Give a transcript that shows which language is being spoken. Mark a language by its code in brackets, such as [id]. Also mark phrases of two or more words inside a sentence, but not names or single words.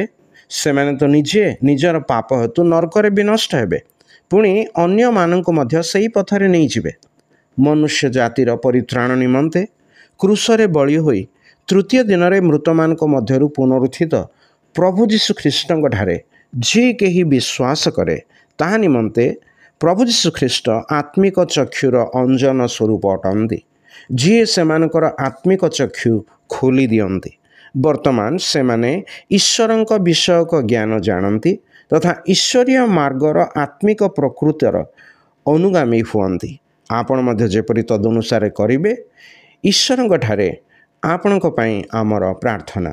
[or] ସେ ମାନେ ତ ନିଜେ ନିଜର ପାପ ହେତୁ ନରକରେ ବିନଷ୍ଟ ହେବେ, ପୁଣି ଅନ୍ୟ ମାନଙ୍କୁ ମଧ୍ୟ ସେହି ପଥରେ ନେଇ ଯିବେ। ମନୁଷ୍ୟ ଜାତିର ପରିତ୍ରାଣ ନିମନ୍ତେ କ୍ରୁଶରେ ବଳି ହୋଇ ତୃତୀୟ ଦିନ ରେ ମୃତମାନଙ୍କ ମଧ୍ୟରୁ ପୁନରୁତ୍ଥିତ ପ୍ରଭୁ ଯୀଶୁ ଖ୍ରୀଷ୍ଟଙ୍କ ଠାରେ ଯେ କେହି ବିଶ୍ୱାସ କରେ ତାହା ନିମନ୍ତେ ପ୍ରଭୁ ଯୀଶୁ ଖ୍ରୀଷ୍ଟ ଆତ୍ମିକ ଚକ୍ଷୁର ଅଞ୍ଜନ ସ୍ୱରୂପ ଅଟନ୍ତି, ଯେ ସେମାନଙ୍କର ଆତ୍ମିକ ଚକ୍ଷୁ ଖୋଲି ଦିଅନ୍ତି। ବର୍ତ୍ତମାନ ସେ ମାନେ ଈଶ୍ୱରଙ୍କ ବିଷୟକ ଜ୍ଞାନ ଜାଣନ୍ତି ତଥା ଈଶ୍ୱରୀୟ ମାର୍ଗର ଆତ୍ମିକ ପ୍ରକୃତିର ଅନୁଗାମୀ ହୁଅନ୍ତି। ଆପଣ ମଧ୍ୟ ଯେପରି ତଦନୁସାର କରିବେ, ଈଶ୍ୱରଙ୍କ ଠାରେ ଆପଣଙ୍କ ପାଇଁ ଆମର ପ୍ରାର୍ଥନା।